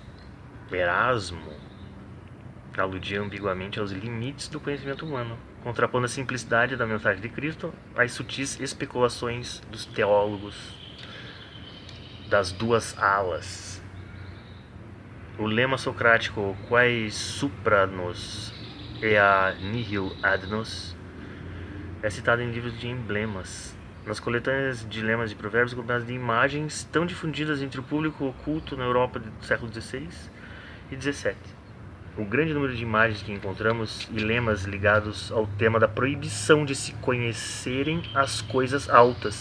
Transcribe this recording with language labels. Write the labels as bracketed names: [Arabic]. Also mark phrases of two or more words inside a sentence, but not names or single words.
[Portuguese] Erasmo aludia ambiguamente aos limites do conhecimento humano, contrapondo a simplicidade da mensagem de Cristo às sutis especulações dos teólogos das duas alas. O lema socrático [Latin] quae supra nos ea nihil ad nos [Portuguese] é citado em livros de emblemas, nas coletâneas de lemas de provérbios acompanhadas de imagens tão difundidas entre o público oculto na Europa do século XVI e XVII. O grande número de imagens que encontramos e lemas ligados ao tema da proibição de se conhecerem as coisas altas.